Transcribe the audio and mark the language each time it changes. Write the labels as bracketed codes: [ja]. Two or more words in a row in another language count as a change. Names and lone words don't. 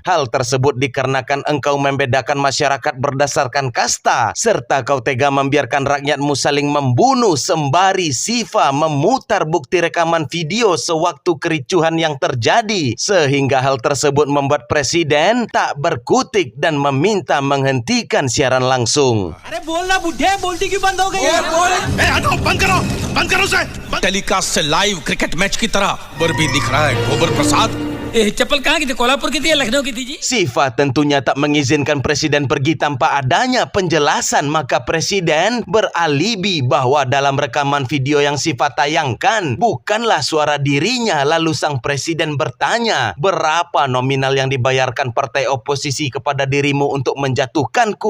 [id] Hal tersebut dikarenakan engkau membedakan masyarakat berdasarkan kasta serta kau tega membiarkan rakyatmu saling membunuh. Sembari Sifa memutar bukti rekaman video sewaktu kericuhan yang terjadi, sehingga hal tersebut membuat presiden tak berkutik dan meminta menghentikan siaran langsung. [hi] टेलीकास्ट से [en] live cricket match [hi] की तरह बर भी दिख रहा है। गोबर प्रसाद चप्पल कहाँ की थी? कोल्हापुर की थी या लखनऊ की थी जी? [id] Sifa tentunya tak mengizinkan presiden pergi tanpa adanya penjelasan, maka presiden beralibi bahwa dalam rekaman video yang Sifa tayangkan bukanlah suara dirinya. Lalu sang presiden bertanya, berapa nominal yang dibayarkan partai oposisi kepada dirimu untuk menjatuhkanku?